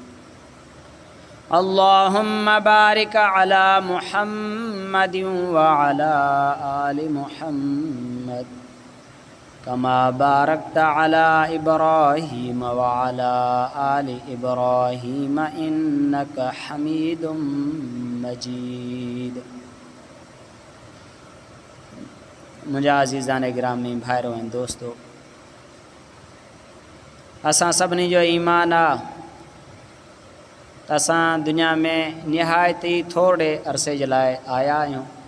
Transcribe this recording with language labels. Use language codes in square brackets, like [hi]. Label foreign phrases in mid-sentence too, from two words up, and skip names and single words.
[ar] اللهم بارك على محمد وعلى آل محمد كما باركت على إبراهيم وعلى آل إبراهيم إنك حميد مجيد. [sd] मुंहिंजा अज़ीज़ान गिरामी भाइरो ऐं दोस्तो, असां सभिनी जो ईमान आहे त असां दुनिया में निहायत ई थोरे अरसे जे लाइ आया आहियूं।